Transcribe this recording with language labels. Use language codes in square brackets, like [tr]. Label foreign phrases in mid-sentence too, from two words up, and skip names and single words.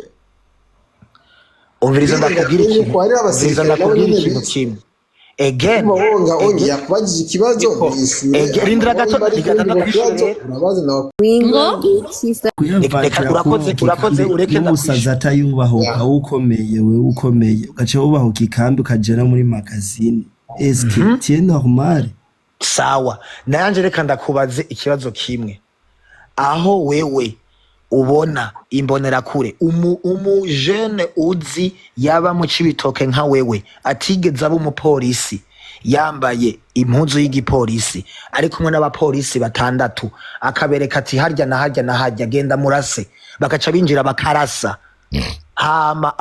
[rn] umviriza ndakubwira ikintu kimwe again yakubajije ikibazo rindira gato urakoze ureke ndamusaza atayubahuka ukomeye we ukomeye ugace wubahuka ikambi ukagera muri magazine [fr] est normal [rn] sawa nanje reka ndakubaze ikibazo kimwe aho wewe ubona imbonera kure jeune uzi yaba mu Cibitoke nka wewe atigeze aba umupolisi yambaye impuzu y'igipolisi ari kumwe n'abapolisi batandatu akabereka ati harya na harya genda murase bakaca binjira bakarasa hama